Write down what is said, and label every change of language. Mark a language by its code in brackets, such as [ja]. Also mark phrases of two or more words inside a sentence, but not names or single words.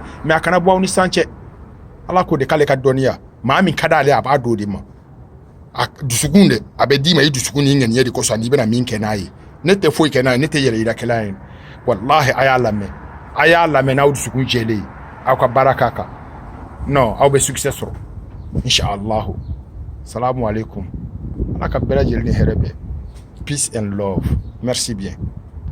[bm] mais a kana bɔ aw ni sisan cɛ ala k'o de k'ale ka dɔnniya maa min ka d'ale a b'a d'o de ma a dusukun dɛ a bɛ d'i ma i dusukun ni ŋaniya de kosɔn n'i bɛna min kɛ n'a ye ne tɛ foyi kɛ n'a ye ne tɛ yɛrɛ yirakɛla ye wallahi a y'a lamɛn n'aw dusukun jɛlen ye aw ka baara k'a kan non aw bɛ succès sɔrɔ [ar] إن شاء الله السلام عليكم [bm] ala ka bɛɛ lajɛlen ni hɛrɛ bɛ [en] peace and love [fr] merci bien